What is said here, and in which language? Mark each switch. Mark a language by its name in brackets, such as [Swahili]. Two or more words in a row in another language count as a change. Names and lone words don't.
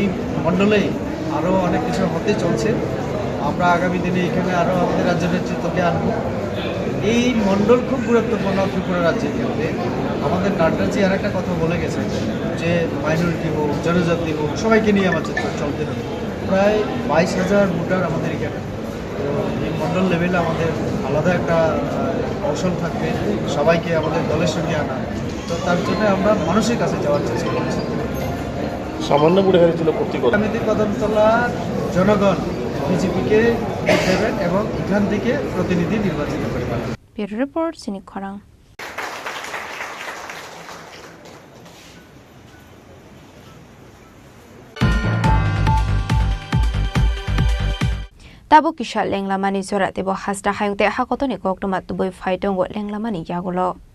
[Bangla] মণ্ডলেই আরও অনেক কিছু হতে চলছে আমরা আগামী দিনে এখানে আরও আমাদের রাজ্য নেতৃত্বকে আনবো এই মণ্ডল খুব গুরুত্বপূর্ণ ত্রিপুরা রাজ্যের ক্ষেত্রে আমাদের নাড্ডাজি আর একটা কথা বলে গেছে যে মাইনরিটি হোক জনজাতি হোক সবাইকে নিয়ে আমাদের চলতে হবে প্রায় 22,000 ভোটার আমাদের এখানে তো এই মণ্ডল লেভেলে আমাদের আলাদা একটা কৌশল থাকবে সবাইকে আমাদের দলের সঙ্গে আনা তো তার জন্য আমরা মানুষের কাছে যাওয়ার চেষ্টা করছি সামান্য বুড়ে হয়েছিল সমিতি কদমতলা জনগণ বিজেপিকে দেবেন এবং এখান থেকে প্রতিনিধি নির্বাচিত করবেন [English] Bureau Report [Kok Borok] Chini Khorang Tabo kisha lenglamani zora tebo hasta hayungte hakotoni koktomat tuboi faitongo lenglamani yagulo